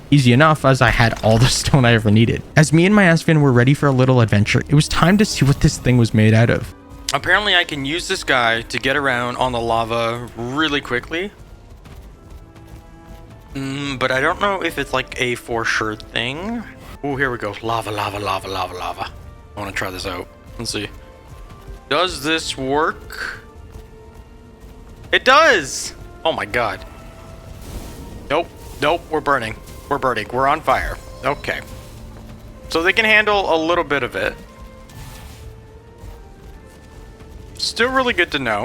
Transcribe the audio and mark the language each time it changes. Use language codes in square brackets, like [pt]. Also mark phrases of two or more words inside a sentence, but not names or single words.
[en] Easy enough as I had all the stone I ever needed. As me and my Askvin were ready for a little adventure, it was time to see what this thing was made out of. Apparently I can use this guy to get around on the lava really quickly. But I don't know if it's like a for sure thing. Oh, here we go. Lava, lava, lava, lava, lava. I want to try this out. Let's see. Does this work? It does! Oh my god. Nope. Nope. We're burning. We're burning. We're on fire. Okay. So they can handle a little bit of it. Still really good to know.